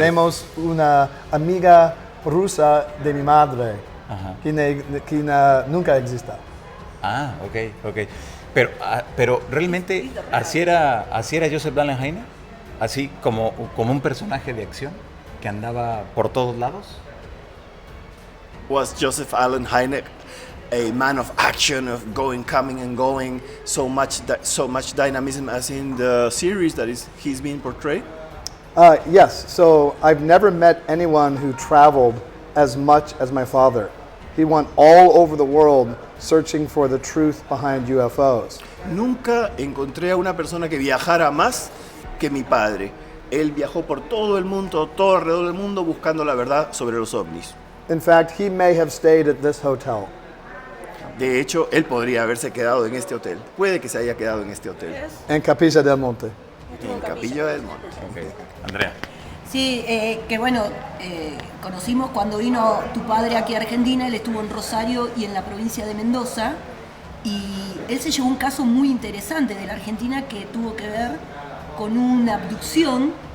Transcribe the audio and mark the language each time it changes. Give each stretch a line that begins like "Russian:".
Spanish: vemos una amiga rusa de mi madre, Ajá. que nunca existe. Ah, ok. Pero realmente, ¿así era Joseph Dahlen Hynek? Así como un personaje de acción que andaba por todos lados.
English: Was Joseph Allen Hynek a man of action, of going, coming and going, so much dynamism as in the series that he's being portrayed? Yes, so I've never met anyone who traveled as much as my father. He went all over the world searching for the truth behind UFOs.
Spanish: Nunca encontré a una persona que viajara más que mi padre. Él viajó por todo el mundo, todo alrededor del mundo, buscando la verdad sobre los ovnis.
English: In fact, he may have stayed at this hotel.
Spanish: De hecho, él podría haberse quedado en este hotel. Puede que se haya quedado en este hotel. En Capilla del Monte. En Capilla del Monte. Okay. Andrea. Sí, que bueno, conocimos cuando vino tu padre aquí a Argentina, él estuvo en Rosario y en la provincia de Mendoza, y él se llevó un caso muy interesante de la Argentina que tuvo que ver con una abducción